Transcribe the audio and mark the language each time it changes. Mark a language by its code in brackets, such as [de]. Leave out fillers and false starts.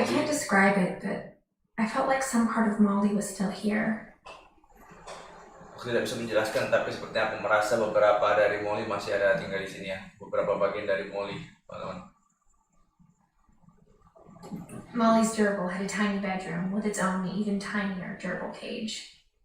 [en] I can't describe it, but I felt like some part of Molly was still here. [id] Aku tidak bisa menjelaskan, tapi sepertinya aku merasa beberapa dari Molly masih ada tinggal di sini ya. Beberapa bagian dari Molly, teman-teman. [en] Molly's gerbil had a tiny bedroom with its own even tinier gerbil cage.